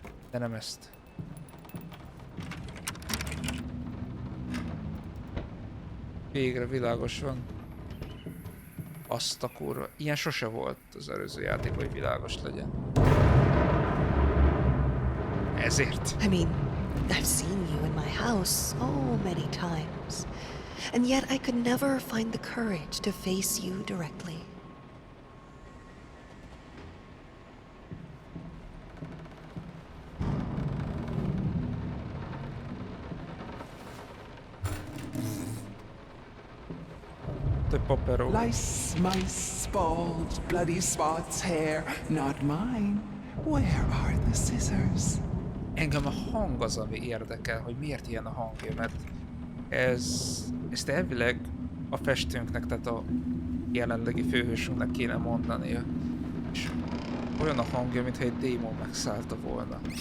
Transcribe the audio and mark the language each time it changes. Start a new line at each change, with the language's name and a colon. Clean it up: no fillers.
Hungarian: De nem ezt. Végre világos van. Azt a kurva. Ilyen sose volt az előző játék, hogy világos legyen. Ezért.
English: I mean, I've seen you in my house so many times. And yet I could never find the courage to face you directly. Lice, mice, balls, bloody spots, hair, not mine. Where are the scissors?
Hungarian: Engem a hang az, ami érdekel, hogy miért ilyen a hangja, mert ezt elvileg a festőnknek, tehát a jelenlegi főhősünknek kéne mondania. És olyan a hangja, mintha egy démon megszállta volna.